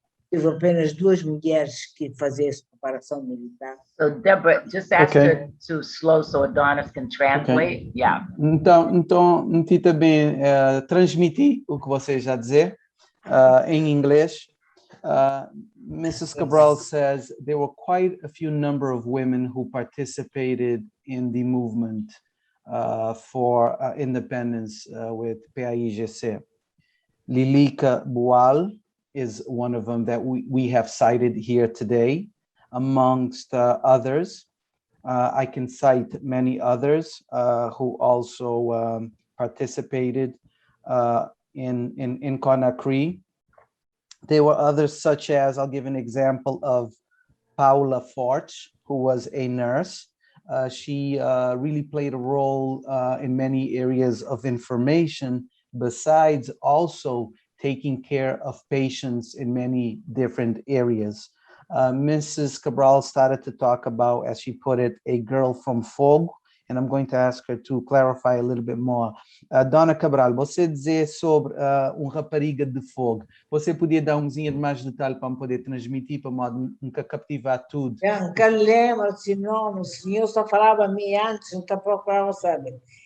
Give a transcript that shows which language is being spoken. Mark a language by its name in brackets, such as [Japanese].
[Portuguese] Teve apenas 2 mulheres que faziam essa preparação militar. [English] So Deborah, just ask her to slow so Adonis can translate. Okay. Yeah. [Portuguese] Então, também transmitir o que você já dizer em inglês. [English] Mrs. Cabral says there were quite a few number of women who participated in the movement for independence with PAIGC. Lilica Boal is one of them that we have cited here today, amongst others. I can cite many others who also participated in Conakry. There were others such as, I'll give an example of Paula Fortes, who was a nurse. She really played a role in many areas of information, besides also taking care of patients in many different areas. Mrs. Cabral started to talk about, as she put it, a girl from Fogo, and I'm going to ask her to clarify a little bit more. [Portuguese] Dona Cabral, você dizer sobre rapariga de Fogo, você podia dar de mais detalhe para me poder transmitir, para modo nunca captivar tudo? Nunca lembro, senão o senhor só falava a mim antes, nunca procurava saber.